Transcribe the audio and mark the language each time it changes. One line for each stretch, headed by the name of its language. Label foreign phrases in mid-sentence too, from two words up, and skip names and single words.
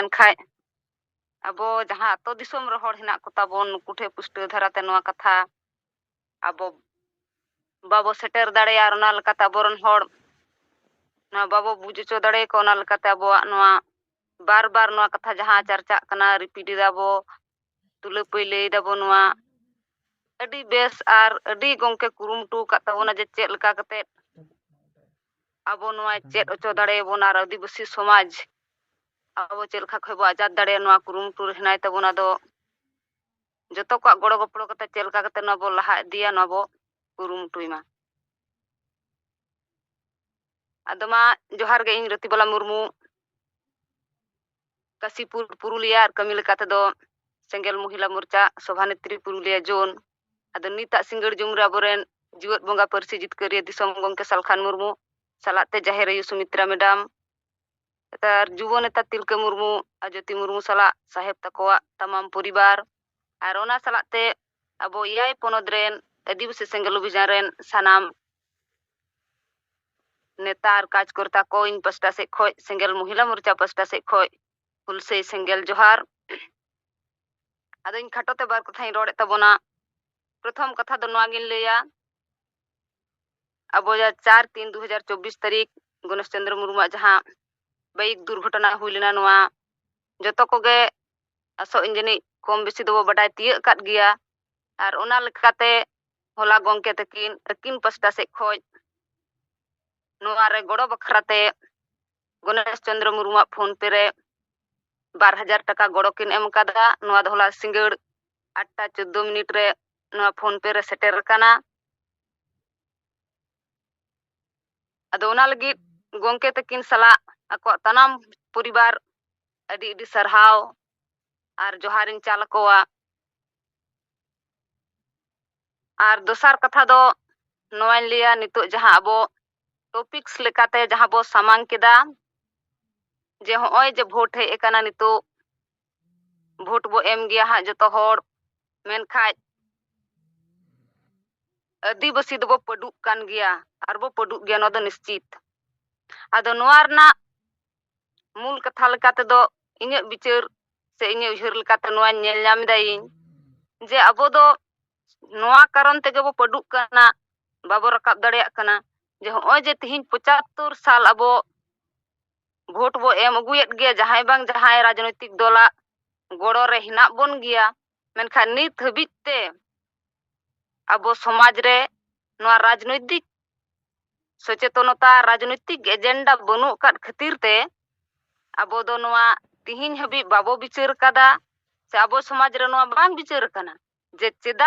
Santali: खाय अबो जहां तो दिसोम रे हड़ हिना को ताबोन कुठे पुष्ट धराते नोआ कथा अबो बाबो सेटर दाड़े आर ओना लकाता बोरन हड़ ना बाबो बुझचो दाड़े को ओना लकाता अबोआ नोआ बार बार नोआ कथा जहां चर्चा कना रिपीट दाबो तुले पहिले दाबो नोआ अडी बेस आर अडी गोंके कुरुमटू का ताबोना जे चेद लका कते अबो नोआ चेद ओचो दाड़े बोन आर आदिवासी समाज अबो चेद लका खबो आजाद दाड़े नोआ कुरुमटू रहनाय ताबोना दो जतो को गड़ो गपड़ो कते चेद लका कते नोआ बो लहा दिया नोआ बो कुरुमटुइमा अदमा जोहार गे इन रतिबाला मुर्मू काशीपुर पुरुलिया कमी लेकाते दो सेंगेल महिला मोर्चा सभानेत्री पुरुलिया जोन अदो निता सिंगड़ जुमरे अबोरेन जीवत बोंगा परसी जितकरिया दिसम गोंके सालखान मुर्मू सालाते जाहेर आयु सुमित्रा मैडम तार जुव नेता तिलका मुर्मू अजोती मुर्मू साला साहेब तकोआ तमाम परिवार आर ओना सालाते अबो याय पोनोद रेन आदिवासी सेंगेल अभियान रेन सानाम नेता और कार्यकर्ता को इन पास्टा से खो सेंगेल महिला मोर्चा पास्टा से खो हुलसे सेंगेल जोहार आदो इन खाटोते बार कथाई रोड़े तबोना प्रथम कथा दो नोआगिन लेया अब 4/3/2024 तारीख गणेश चंद्र मुर्मू जहां बाइक दुर्घटना हुई लेना नोआ जतो कोगे असो इंजनी कम बेसी दो बडाय तिय काट गया और ओना लेकाते होला गोंके तकिन पास्टा से खोज नोआ रे गड़ो बखराते गणेश चंद्र मुर्मू फोन पे रे 12,000 टाका गड़ो किन एम कादा नोआ दो होला सिंगड़ 8:14 रे नोआ फोन पे रे सेटेर काना अदो ओना लगी गोंके तकिन सला अको तनाम परिवार अडी अडी सरहाव और जोहारिन चालकोआ और दोसार कथा दो नोआइन लिया नितो जहां अबो टॉपिक्स लेकाते जहां बो सामांग केदा जे होय जे भोट हे एकाना नितो भोट बो एम गया हा जतो होड़ मेनखाय आदिवासी दो पडुक कान गया और बो पडुक गया नो दो निश्चित आदो नोआरना मूल कथा लेकाते दो इने विचार से इने उहर लेकाते नोआ नेल नाम दाइन जे अबो दो नोआ कारण तेगे बो पडुक काना बाबो रकाब दड़िया काना जे होय जे तिहिन 75 साल अबो भोट बो एम अगुयेत गया जहां बांग जहां राजनीतिक दला गड़ो रे हिना बोन गया मेनखा नित हबित ते अबो समाज रे नोआ राजनीतिक सचेतनता राजनीतिक एजेंडा बनु काट खातिर ते अबो दो नोआ तिहिन हबि बाबो विचार कादा से अबो समाज रे नोआ बांग विचार काना जे चेदा